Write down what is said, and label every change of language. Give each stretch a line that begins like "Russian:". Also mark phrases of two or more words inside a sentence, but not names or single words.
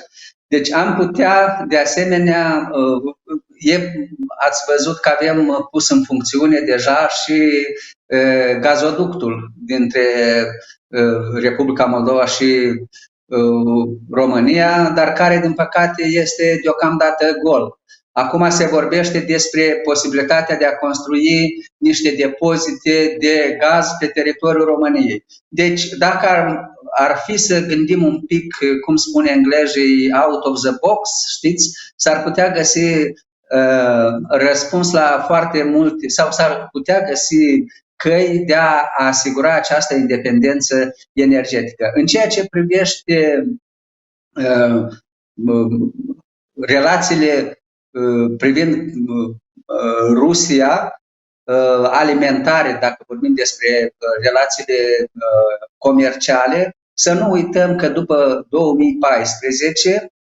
Romanian: Deci am putea, de asemenea, ați văzut că avem pus în funcțiune deja și gazoductul dintre Republica Moldova și România, dar care, din păcate, este deocamdată gol. Acum se vorbește despre posibilitatea de a construi niște depozite de gaz pe teritoriul României. Deci, dacă ar fi să gândim un pic, cum spune englezii,
English: out of the box,
Romanian: știți, s-ar putea găsi răspuns la foarte multe, sau s-ar putea găsi căi de a asigura această independență energetică. În ceea ce privește relațiile privind Rusia, alimentare, dacă vorbim despre relațiile comerciale, să nu uităm că după 2014